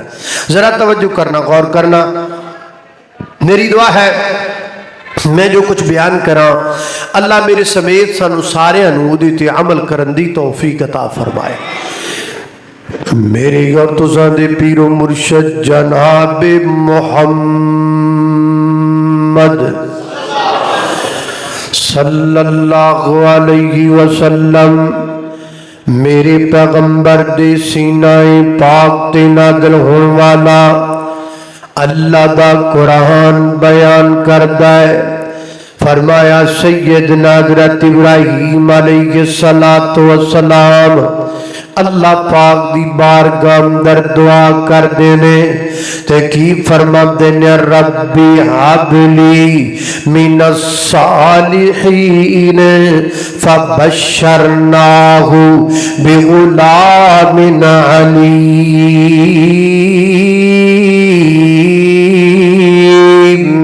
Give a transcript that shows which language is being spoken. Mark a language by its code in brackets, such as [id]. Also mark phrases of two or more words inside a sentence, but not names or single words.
[pa] ذرا توجہ کرنا، غور کرنا۔ میری دعا ہے میں جو کچھ بیان کرا اللہ میرے سمیت سانوں ساریاں نوں اوہدے تے عمل کرن دی توفیق عطا فرمائے. میرے اور تساں دے پیر و مرشد جناب محمد [ar] صلی اللہ علیہ وسلم [pa] میرے پیغمبر دے سینائے پاک تے نازل ہونے والا اللہ دا قرآن بیان کردا ہے. فرمایا سیدنا حضرت ابراہیم [ar] علیہ الصلاۃ والسلام [pa] اللہ پاک دی بارگاہ اندر دعا کردے نے تے کی فرماندے نے, [ar] ربي هب لي من الصالحين فبشرناه بغلام عليم.